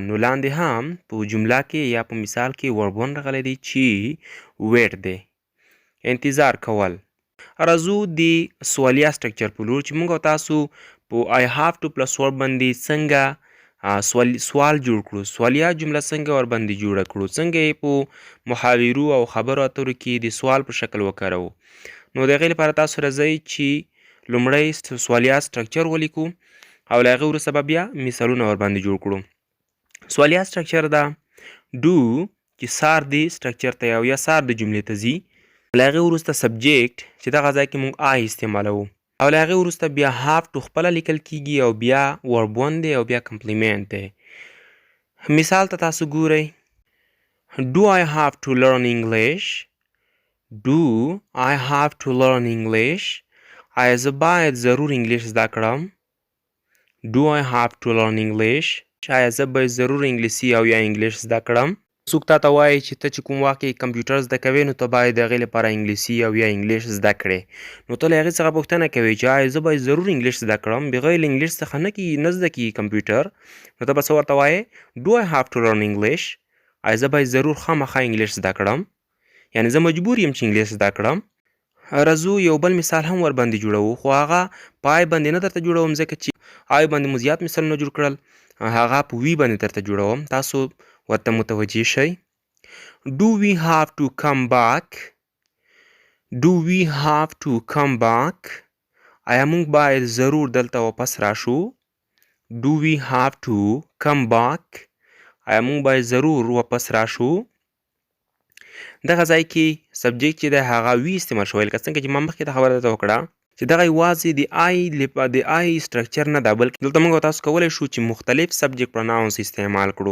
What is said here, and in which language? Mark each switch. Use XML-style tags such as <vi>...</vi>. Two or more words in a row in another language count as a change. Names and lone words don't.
<ps>نو لاندې هم په جمله کې یا په مثال کې</ps> <en>verb one</en> <ps>راغلی دی چې ویټ دی انتظار کول. راځو د سوالیه سټرکچر په لور چې موږ او تاسو په</ps> <en>I have to plus verb</en> <ps>باندې څنګه سوال جوړ کړو. سوالیه جمله څنګه ورباندې جوړه کړو، څنګه یې په محاورو او خبرو اترو کې د سوال په شکل وکاروو. نو د هغې لپاره تاسو راځئ چې لومړی سوالیه سټرکچر ولیکو او له هغې وروسته به بیا مثالونه ورباندې جوړ کړو. سوالیه سټرکچر</ps> <en>the do</en> <ps>چې سار دی سټرکچر ته یا سار د جملې ته ځي. له هغې وروسته سبجیکټ چې دغه ځای کې موږ آی استعمالوو او له هغې وروسته بیا</ps> <en>have to</en> <ps>خپله لیکل کیږي او بیا</ps> <en>verb one</en> <ps>دی او بیا کمپلیمنټ دی. مثال ته تاسو ګورئ</ps> <en>Do I have to learn English? Do I have to learn English?</en> <ps>آیا زه باید ضرور انګلیش زده کړم؟</ps> <en>Do I have to learn English?</en> <ps>آیا زه باید ضرور انګلیسي او یا انګلیش زده کړم؟ څوک تا ته وایي چې ته چې کوم وخت کې کمپیوټر زده کوې نو ته باید د هغې لپاره انګلیسي او یا انګلیش زده کړې. نو ته له هغې څخه پوښتنه کوې چې آیا زه باید ضرور انګلیش زده کړم؟ بغیر له انګلیش څخه نه زده کېږي کمپیوټر. نو ته به څه ورته وایې</ps> <en>Do I have to learn English?</en> <ps>آیا زه باید ضرور خامخا انګلیش زده کړم؟ یعنې زه مجبور یم چې انګلیش زده کړم. راځو یو بل مثال هم ورباندې جوړوو خو هغه په آی باندې نه درته جوړوم ځکه چې آی باندې مو زیات مثالونه جوړ کړل هغه په وي باندې درته جوړوم تاسو ورته متوجه شئ.</ps> <en>Do we have to come back? Do we have to come back?</en> <ps>آیا موږ باید ضرور دلته واپس راشو؟</ps> <en>Do we have to come back?</en> <ps>آیا موږ باید ضرور واپس راشو؟ دغه ځای کې سبجیکټ چې دی هغه وي استعمال شوی لکه څنګه چې ما مخکې ته خبره درته وکړه چې دغه یوازې د آی سټرکچر نه ده بلکې دلته موږ تاسو کولی شو چې مختلف</ps> <en>subject pronouns</en> <ps>استعمال کړو.</ps>